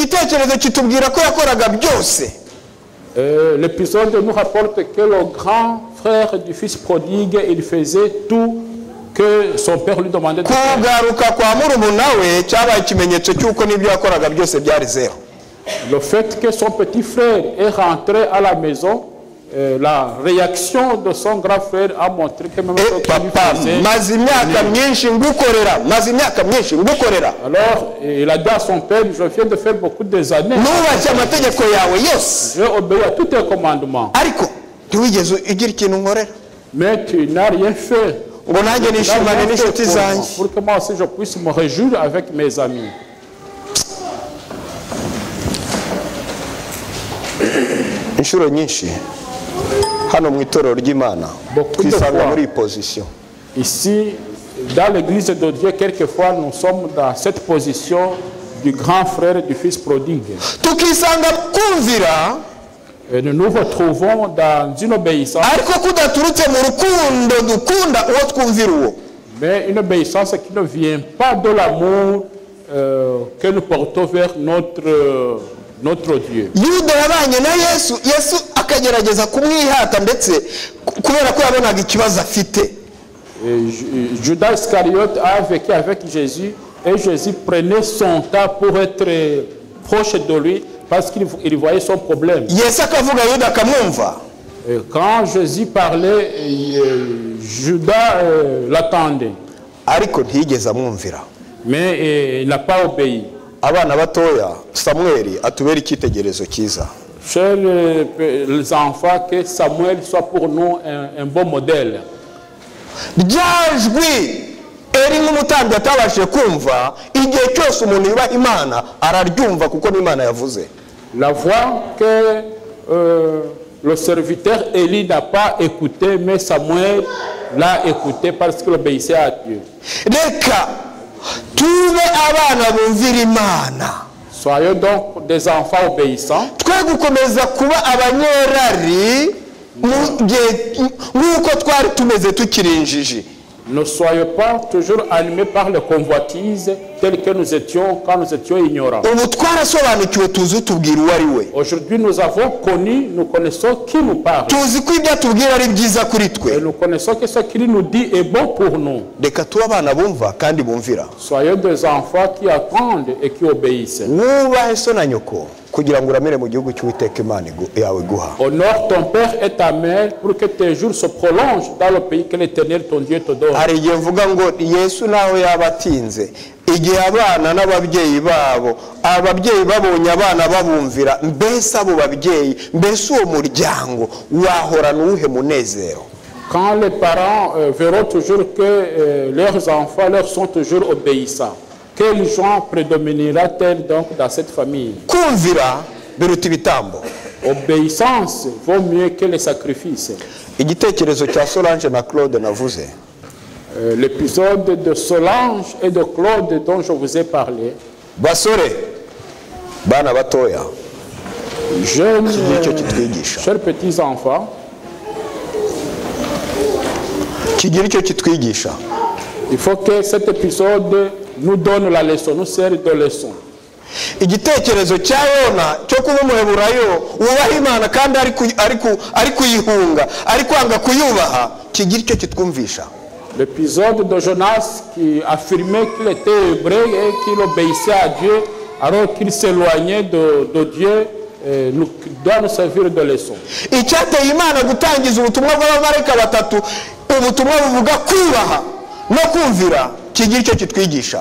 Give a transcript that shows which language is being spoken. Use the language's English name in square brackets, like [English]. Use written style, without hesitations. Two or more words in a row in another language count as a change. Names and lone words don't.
[French] L'épisode nous rapporte que le grand frère du fils prodigue, il faisait tout que son père lui demandait de faire. Le fait que son petit frère est rentré à la maison la réaction de son grand frère a montré que même ce qu'il papa faisait. [Kinyarwanda] maze imyaka myinshi ngukorera maze imyaka myinshi ngukorera [French] Alors, il a dit à son père, je viens de faire beaucoup des années. [Kinyarwanda] nubashye amategeko yawe yose [French] J'ai obéi à tous tes commandements. [Kinyarwanda] ariko ntiwigeze ugira ikintu nkorera [French] Mais tu n'as rien fait. [Kinyarwanda] ngo nanjye [French] Tu n'as [Kinyarwanda] nishimane [French] rien fait [Kinyarwanda] n'inshuti [French] pour moi, [Kinyarwanda] zanjye [French] pour que moi aussi je puisse me réjouir avec mes amis. [Kinyarwanda] inshuro nyinshi hano mu itorero ry'imana twisanga muri iyi pozisiyo [French] Ici, dans l'église de Dieu, quelquefois nous sommes dans cette position du grand frère du fils prodigue. [Kinyarwanda] tukisanga kumvira [French] Et nous nous retrouvons dans une obéissance, [Kinyarwanda] ariko kudaturutse mu rukundo dukunda uwo twumvira uwo [French] mais une obéissance qui ne vient pas de l'amour que nous portons vers notre Dieu. [Kinyarwanda] yuda yabanye na yesu yesu akagerageza kumwihata ndetse kubera ko yabonaga ikibazo afite [French] Judas Iscariote a vécu avec Jésus et Jésus prenait son temps pour être proche de lui parce qu'il voyait son problème. [Kinyarwanda] yesu akavuga yuda akamwumva [French] Et quand Jésus parlait, Judas l'attendait, [Kinyarwanda] ariko ntiyigeze amwumvira [French] mais il n'a pas obéi. [Kinyarwanda] abana batoya samweli atubera icyitegererezo cyiza [French] Chers les enfants, que Samuel soit pour nous un bon modèle. [Kinyarwanda] rya jwi eri nk'umutambyi atabashije kumva igihe cyose umuntu yubaha imana araryumva kuko n'imana yavuze [French] La voix que le serviteur Élie n'a pas écouté, mais Samuel l'a écouté parce qu'il obéissait à Dieu. [Kinyarwanda] reka tube abana bumvira imana [French] Soyons donc des enfants obéissants. [Kinyarwanda] twe gukomeza kuba abanyerari mu gihe nk'uko twari tumeze tukiri injiji [French] Ne soyons pas toujours animés par les convoitises telles que nous étions quand nous étions ignorants. [Kinyarwanda] ubu twarasobanukiwe tuzi utubwira uwo ari we [French] Aujourd'hui, nous avons connu, nous connaissons qui nous parle. [Kinyarwanda] tuzi ko ibyo atubwira ari byiza kuri twe [French] Et nous connaissons que ce qu'il nous dit est bon pour nous. [Kinyarwanda] reka tube abana bumva kandi bumvira [French] Soyons des enfants qui attendent et qui obéissent. [Kinyarwanda] wubahe so na nyoko kugira ngo uramire mu gihugu cy'uwiteka imana yawe iguha [French] Honore ton père et ta mère pour que tes jours se prolongent dans le pays que l'Éternel ton Dieu te donne. [Kinyarwanda] hari igihe mvuga ngo yesu nawe yaba atinze igihe abana n'ababyeyi babo ababyeyi babonye abana babumvira mbese abo babyeyi mbese uwo muryango wahorana uwuhe munezero [French] Quand les parents verront toujours que leurs enfants leur sont toujours obéissants, quel genre prédominera-t-elle donc dans cette famille? [Kinyarwanda] kumvira biruta ibitambo [French] Obéissance vaut mieux que les sacrifices. [Kinyarwanda] igitekerezo cya solange na claude navuze [French] L'épisode de Solange et de Claude dont je vous ai parlé, [Kinyarwanda] basore bana batoya [French] jeunes, [Kinyarwanda] kigira icyo kitwigisha [French] chers petits enfants, [Kinyarwanda] kigira icyo kitwigisha [French] il faut que cet épisode nous donne la leçon, nous sert de leçon. [Kinyarwanda] igitekerezo cya yona cyo kuba umuheburayo wubaha imana kandi ari kuyihunga ari kwanga kuyubaha kigira icyo kitwumvisha [French] L'épisode de Jonas qui affirmait qu'il était hébreu et qu'il obéissait à Dieu alors qu'il s'éloignait de Dieu doit nous servir de leçon. [Kinyarwanda] icyateye imana gutangiza ubutumwa bw'abamarayika batatu ubutumwa buvuga kubaha no kumvira kigira icyo kitwigisha